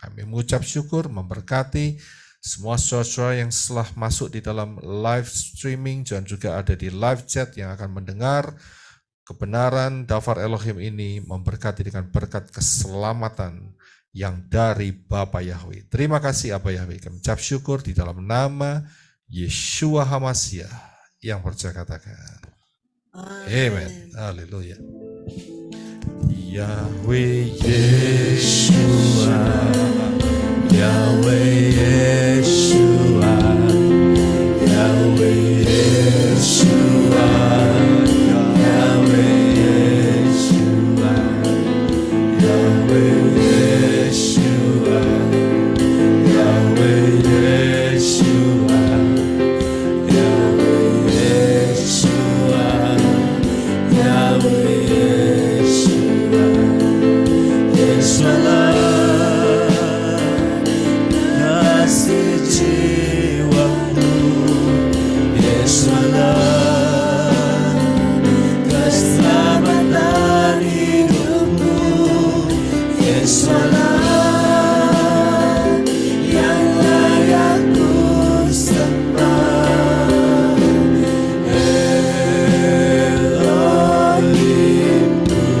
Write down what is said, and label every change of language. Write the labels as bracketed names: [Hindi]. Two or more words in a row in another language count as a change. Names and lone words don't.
[Indonesian] Kami mengucap syukur, memberkati semua saudara yang setelah masuk di dalam live streaming dan juga ada di live chat yang akan mendengar kebenaran [Hebrew] דבר אלוהים [Indonesian] ini, memberkati dengan berkat keselamatan yang dari Bapa Yahweh. Terima kasih Bapak Yahweh. Kami ucap syukur di dalam nama Yeshua HaMashiach yang percaya katakan. Amen. Haleluya. Yahweh Yeshua, Yahweh Yeshua, Yahweh Yeshua, Yahweh Yeshua, Yahweh Yeshua, Yahweh Yeshua, Yahweh Yeshua, Yahweh Yeshua, Yeshua. Kasih jiwamu, Yesulah, keselamatan hidupmu, Yesulah, yang layak ku sembah, Elohimku,